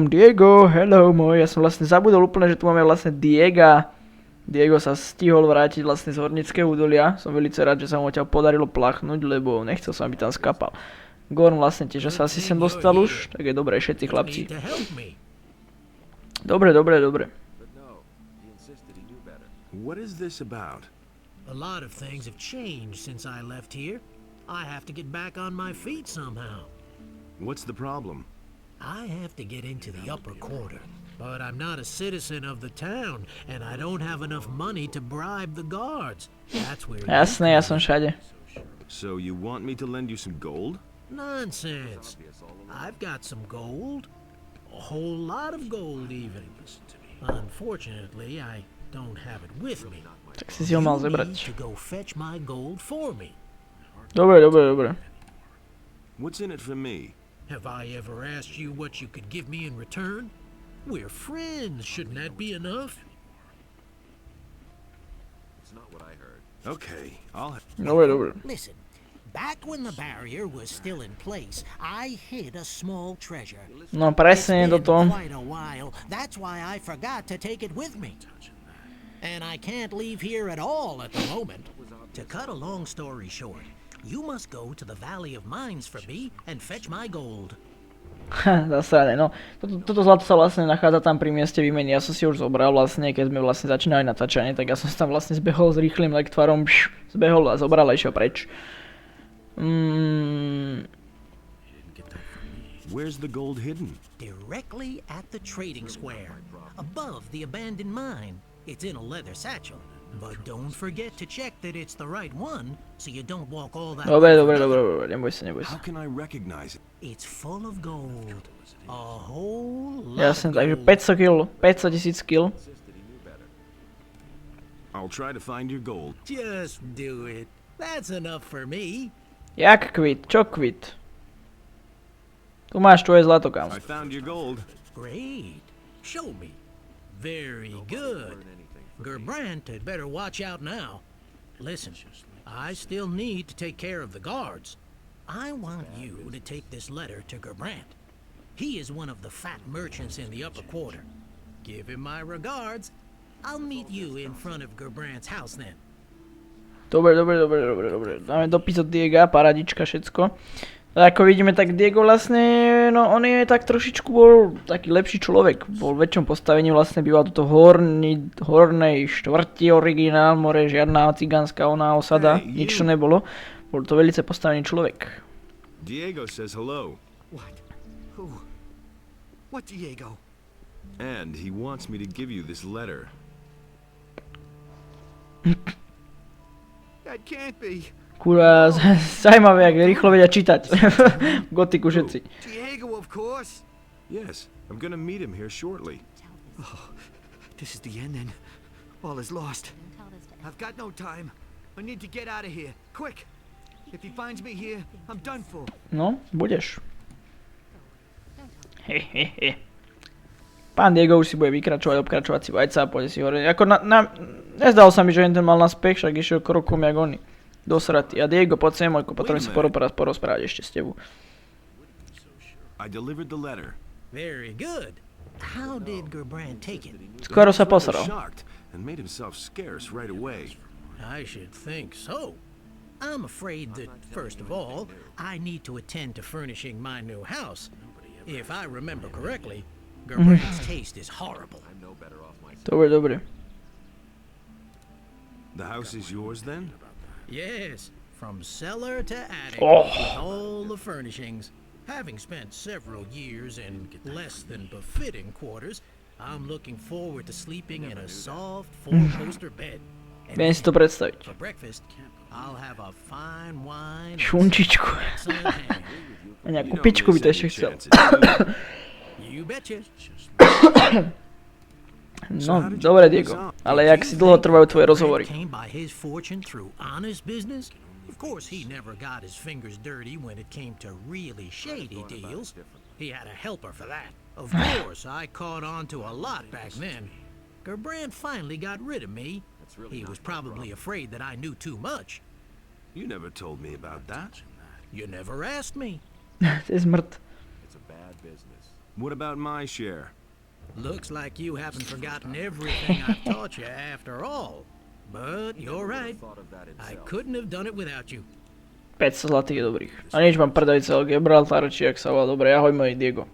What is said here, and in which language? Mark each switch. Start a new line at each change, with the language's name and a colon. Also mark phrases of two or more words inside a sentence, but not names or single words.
Slovak: Diego, hello môj, ja som vlastne zabudol úplne, že tu máme vlastne Diega. Diego sa stihol vrátiť vlastne z hornického údolia. Som veľmi rád, že sa mu odtiaľ podarilo plachnúť, lebo nechcel som, aby tam skapal. Gorn vlastne tiež sa asi sem dostal už, tak je dobré všetci chlapci. Dobre.
English: What is this about? A lot of things have changed since I left here. I have to get back on my feet somehow. What's the problem? I have to get into the upper quarter, but I'm not a citizen of the town, and I don't have enough money to bribe the guards. That's where
Slovak: Jasné, ja som všade.
English: So you want me to lend you some gold? Nonsense. I've got some gold. A whole lot of gold even. Unfortunately, I don't have it with me.
Slovak: Tak si ho mal
English: You need
Slovak: zebrať.
English: to go fetch my gold for me.
Slovak: Dobre.
English: What's in it for me? Have I ever asked you what you could give me in return? We're friends, shouldn't that be enough? Okay,
Slovak: Dobre.
English: Listen, back when the barrier was still in place, I hid a small treasure.
Slovak: No presne
English: It's been
Slovak: toto.
English: quite a while. That's why I forgot to take it with me. And I can't leave here at all at the moment. To cut a long story short, you must go to the Valley of Mines for me and fetch my gold.
Slovak: Zasrané, no. Toto zlato sa vlastne nachádza tam pri mieste výmeny. Ja som si už zobral vlastne, keď sme vlastne začínali natáčanie, tak ja som tam vlastne zbehol s rýchlym lektvarom, zbehol a zobral a išiel preč.
English: where's the gold hidden? Directly at the trading square, above the abandoned mine. It's in a leather satchel. But don't forget to check that it's the right one, so you don't walk all that way.
Slovak: Dobre, neboj sa.
English: How can I recognize it? It's full of gold. A whole lot
Slovak: Jasne,
English: of
Slovak: takže
English: gold.
Slovak: 500 000 kil.
English: I'll try to find your gold. Just do it. That's enough for me.
Slovak: Jak kvit? Čo kvit? Tu máš tvoje zlato, kam.
English: I found your gold. Great. Show me. Very good. Gerbrant had better watch out now. Listen, I still need to take care of the guards. I want you to take this letter to Gerbrant. He is one of the fat merchants in the upper quarter. Give him my regards. I'll meet you in front of Gerbrant's house then.
Slovak: Dobre. Dáme dopis od Diega, paradička, všetko. A ako vidíme, tak Diego vlastne, no on je tak trošičku bol taký lepší človek. Bol v väčšom postavení, vlastne býval tuto v hornej štvrti originál, more žiadna cigánska oná osada,
English: Hey,
Slovak: nič to
English: you.
Slovak: nebolo. Bol to velice postavený človek.
English: Diego says hello. What? Who? What Diego? And he wants me to give you this letter. That can't be.
Slovak: Kurva, zaujímavé, jak rýchlo vedia čítať. V Gothicu všetci.
English: Diego, of course. Yes, I'm gonna meet him here shortly. This is the end then. All is lost. I've got no time. I need to get out of here. Quick. If he finds me here, I'm done for.
Slovak: No, budeš. Hehehe. Pán Diego už si bude obkračovať si vajca a pôjde si hore. Ako nezdalo sa mi, že ten mal naspech, však išiel krokom jak oni. Dosratý. A Diego, poď sem, môjko, potrebujem sa porozprávať ešte s tebou.
English: I delivered the letter. Very good. How did Gerbrant take it?
Slovak: Skoro sa
English: He was
Slovak: posral.
English: shocked and made himself scarce right away. I should think so. I'm afraid that, first of all, I need to attend to furnishing my new house. If I remember correctly, Gerbrant's taste is horrible.
Slovak: Dobre.
English: The house is yours then? Yes, from cellar to attic, Oh. with all the furnishings. Having spent several years in less than befitting quarters, I'm looking forward to sleeping in a soft four-poster bed. And
Slovak: Viem si to predstaviť.
English: for breakfast, I'll have a fine wine and
Slovak: Šunčičku.
English: excellent ham.
Slovak: A nejakú
English: You don't
Slovak: pičku by
English: miss
Slovak: to
English: any
Slovak: ešte chcel.
English: chances, do you? You betcha.
Slovak: No, dobre, Diego. Ale jak si dlho trvajú tvoje rozhovory?
English: Came by his fortune through honest business. Of course, he never got his fingers dirty when it came to really shady deals. He had a helper for that. Of course, I caught on to a lot back then. Gerbrand finally got rid of me. He was probably afraid that I knew too much. You never told me about that. You never asked me.
Slovak: To je zmrt.
English: What about my share? Looks like you haven't forgotten everything I've taught you after all. But you're right. I couldn't have done it without you.
Slovak: 500 zlatých je dobrých. A nič, mám predaj celé Gibraltar, či jak sa volá, dobre, ahoj môj Diego.